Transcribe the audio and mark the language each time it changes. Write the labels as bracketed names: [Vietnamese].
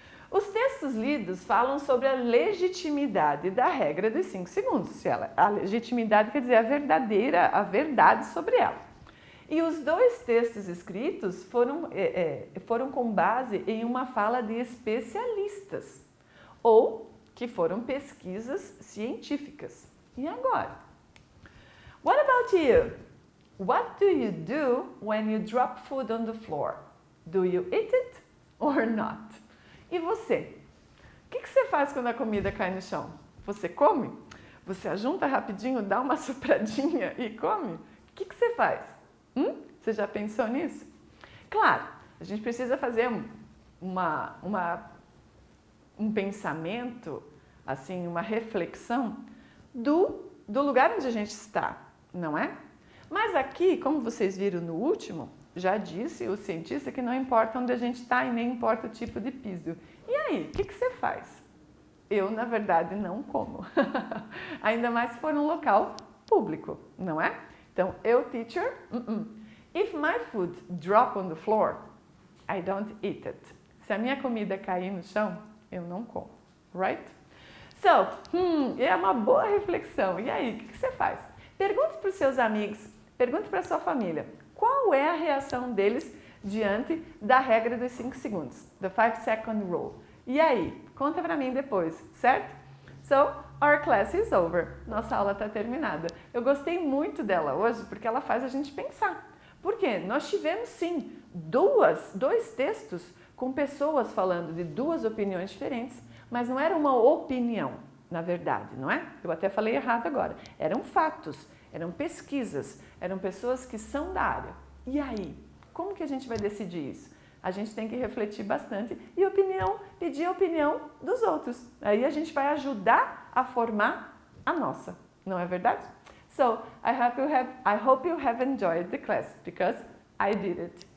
[Portuguese] Os textos lidos falam sobre a legitimidade da regra dos 5 segundos. A legitimidade quer dizer a verdade sobre ela. E os dois textos escritos foram com base em uma fala de especialistas ou que foram pesquisas científicas. E agora? [English] What about you? What do you do when you drop food on the floor? Do you eat it or not? [Portuguese] E você? O que você faz quando a comida cai no chão? Você come? Você ajunta rapidinho, dá uma sopradinha e come? O que você faz? Você já pensou nisso? Claro, a gente precisa fazer um pensamento, assim, uma reflexão do lugar onde a gente está, não é? Mas aqui, como vocês viram no último, já disse o cientista que não importa onde a gente está e nem importa o tipo de piso. E aí, o que você faz? Eu, na verdade, não como. Ainda mais se for um local público, não é? Então, eu, [English] teacher, If my food drop on the floor, I don't eat it. [Portuguese] Se a minha comida cair no chão, eu não como, right? So, é uma boa reflexão. E aí, o que você faz? Pergunte para os seus amigos, pergunte para a sua família, qual é a reação deles diante da regra dos 5 segundos, [English] the 5-second rule. [Portuguese] E aí, conta para mim depois, certo? [English] So, our class is over. [Portuguese] Nossa aula está terminada. Eu gostei muito dela hoje porque ela faz a gente pensar. Por quê? Nós tivemos sim dois textos com pessoas falando de duas opiniões diferentes, mas não era uma opinião, na verdade, não é? Eu até falei errado agora. Eram fatos, eram pesquisas, eram pessoas que são da área. E aí, como que a gente vai decidir isso? A gente tem que refletir bastante e pedir a opinião dos outros. Aí a gente vai ajudar a formar a nossa, não é verdade? [English] So, I hope you have enjoyed the class because I did it.